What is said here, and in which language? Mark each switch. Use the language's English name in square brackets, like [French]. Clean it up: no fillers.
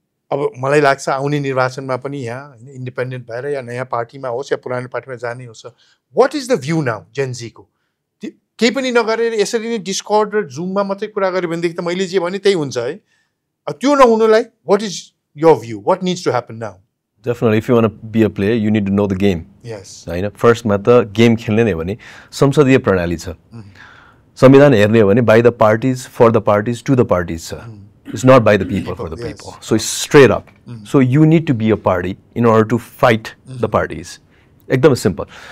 [Nepali] अब मलाई लाग्छ आउने निर्वाचनमा पनि यहाँ होइन इन्डिपेन्डेन्ट भएर या नयाँ पार्टीमा होस् या पुरानो पार्टीमा जाने होस् [English] what is the view now [Nepali] जेनजीको केही पनि नगरेर यसरी नै डिस्कर्ड र जुममा मात्रै कुरा गऱ्यो भनेदेखि त मैले जे भने त्यही हुन्छ है त्यो नहुनुलाई [English] What is your view what needs to happen now Definitely, if you want to be a player, you need to know the game. Yes. [Nepali] होइन फर्स्टमा त गेम खेल्ने नै भने संसदीय प्रणाली छ संविधान हेर्ने हो भने [English] by the parties for the parties to the parties छ it's not by the people for the people so it's straight up so you need to be a party in order to fight the parties [Nepali] एकदमै [English] simple